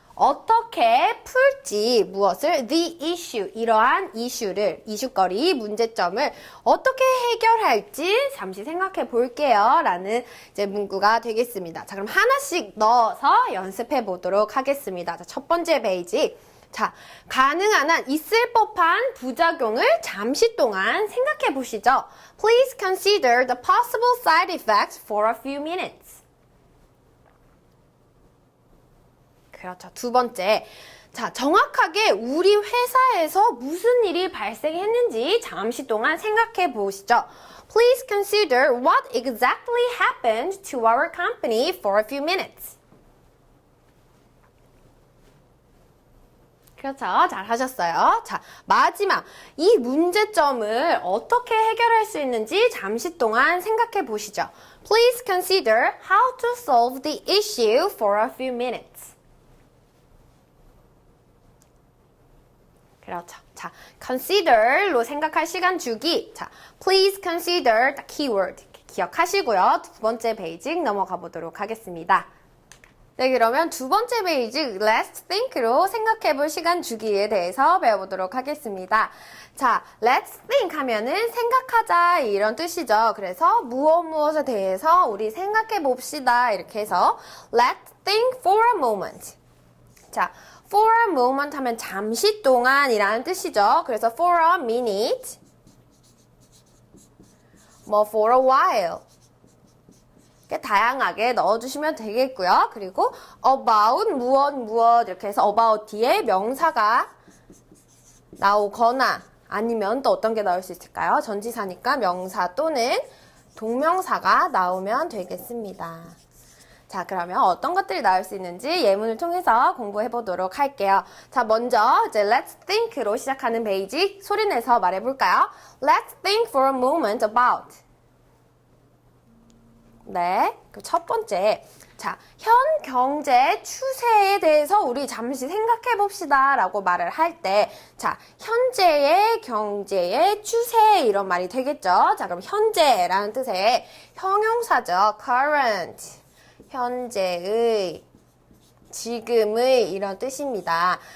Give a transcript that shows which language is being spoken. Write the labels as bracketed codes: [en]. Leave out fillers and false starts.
[ko] 어떻게 풀지, 무엇을, [en] the issue, [ko] 이러한 이슈거리, 문제점을 어떻게 해결할지 잠시 생각해 볼게요. 라는 이제 문구가 되겠습니다. 자, 그럼 하나씩 넣어서 연습해 보도록 하겠습니다. 자, 첫 번째 페이지. 자, 가능한 한 있을 법한 부작용을 잠시 동안 생각해 보시죠. [en] Please consider the possible side effects for a few minutes. [ko] 그렇죠. 두 번째. 자, 정확하게 우리 회사에서 무슨 일이 발생했는지 잠시 동안 생각해 보시죠. [en] Please consider what exactly happened to our company for a few minutes. [ko] 그렇죠. 잘 하셨어요. 자, 마지막. 이 문제점을 어떻게 해결할 수 있는지 잠시 동안 생각해 보시죠. [en] Please consider how to solve the issue for a few minutes. [ko] 그렇죠. 자, consider로 생각할 시간 주기. [en] 자, please consider the keyword. [ko] 기억하시고요. 두 번째 페이지 넘어가 보도록 하겠습니다. 네, 그러면 두 번째 페이지 Let's Think로 생각해볼 시간 주기에 대해서 배워보도록 하겠습니다. 자, Let's Think 하면은 생각하자 이런 뜻이죠. 그래서 무엇에 대해서 우리 생각해봅시다 이렇게 해서 [en] Let's think for a moment. [ko] 자, for a moment 하면 잠시 동안이라는 뜻이죠. [en] 그래서 for a minute, 뭐 for a while. [ko] 다양하게 넣어주시면 되겠고요. 그리고 about 무엇 이렇게 해서 about 뒤에 명사가 나오거나 아니면 또 어떤 게 나올 수 있을까요? 전치사니까 명사 또는 동명사가 나오면 되겠습니다. 자, 그러면 어떤 것들이 나올 수 있는지 예문을 통해서 공부해 보도록 할게요. 자, 먼저 이제 Let's Think로 시작하는 페이지 소리내서 말해볼까요? [en] Let's think for a moment about. [ko] 네, 그 첫 번째. 자, 현 경제 추세에 대해서 우리 잠시 생각해 봅시다 라고 말을 할 때, 자, 현재의 경제의 추세 이런 말이 되겠죠. 자, 그럼 현재라는 뜻의 형용사죠. current, 현재의, 지금의 이런 뜻입니다.